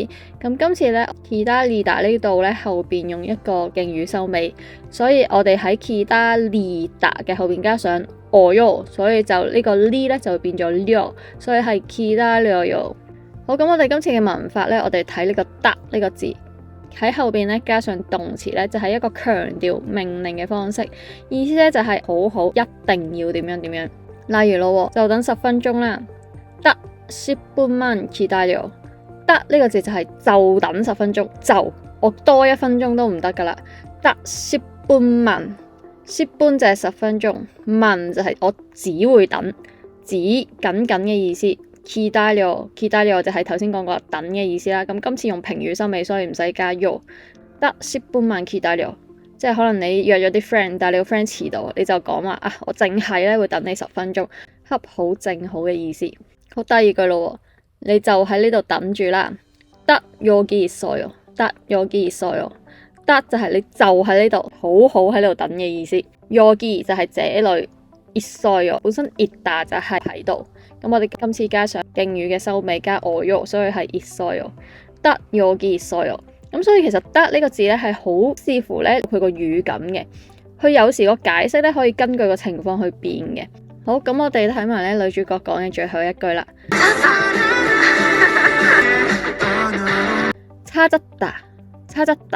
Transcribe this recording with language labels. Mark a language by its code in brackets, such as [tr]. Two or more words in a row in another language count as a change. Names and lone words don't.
[yue] 咁今次咧기다리다呢度咧後邊用一個敬語收尾，所以我哋喺기다리다嘅後邊加上어요，所以就呢個呢咧就會變咗려，所以係기다려요。好，咁我哋今次嘅文法咧，我哋睇呢個得呢個字。喺後邊咧加上動詞咧，就係一個強調命令嘅方式，意思咧就係好好，一定要點樣點樣。例如咯，就等10分鐘啦，得 [ko] 10분만 기다려。 [yue] 得呢個字就係就等10分鐘，就我多1分鐘都唔得噶啦。得10분만，10分就係10分鐘，만就係我只會等，只僅僅嘅意思。 기다려就係頭先講過等嘅意思啦。咁今次用評語收尾，所以唔使加 요。 [ko] 得10분만 기다려， [yue] 即係可能你約咗啲 friend，但係你個 friend 遲到，你就講話啊，我淨係咧會等你10分鐘，恰好正好嘅意思。好，第二句咯，你就喺呢度等住啦。 [ko] 得 여기 있어요，得여기 있어요， [yue] 得就係你就喺呢度，好好喺度等嘅意思。여기就係這裏，있어요本身있다就係喺度。咁我哋今次加上敬語嘅收尾加어요，所以係 있어요。 [ko] 得여기 있어요。 [yue] 咁所以其實得呢個字咧係好視乎咧佢個語感嘅，佢有時個解釋咧可以根據個情況去變嘅。好，咁我哋睇埋咧女主角講嘅最後一句啦。찾았다。